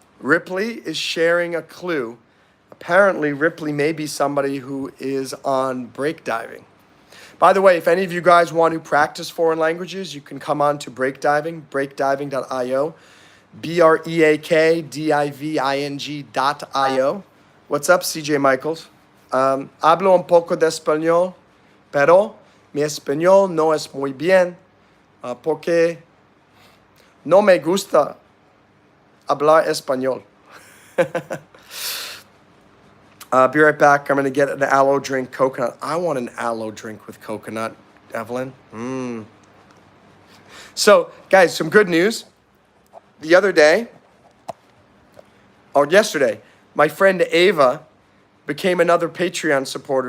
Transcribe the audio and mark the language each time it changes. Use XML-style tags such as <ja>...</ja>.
<en>Ripley is sharing a clue. Apparently, Ripley may be somebody who is on break diving. By the way, if any of you guys want to practice foreign languages, you can come on to breakdiving, breakdiving.io, breakdiving.io. What's up, CJ Michaels?</en> <es>Hablo un poco de español, pero mi español no es muy bien. Porque no me gusta hablar español.</es> <en>Be right back. I'm going to get an aloe drink, coconut. I want an aloe drink with coconut, Evelyn. So, guys, some good news. The other day, or yesterday, my friend Ava became another Patreon supporter.</en>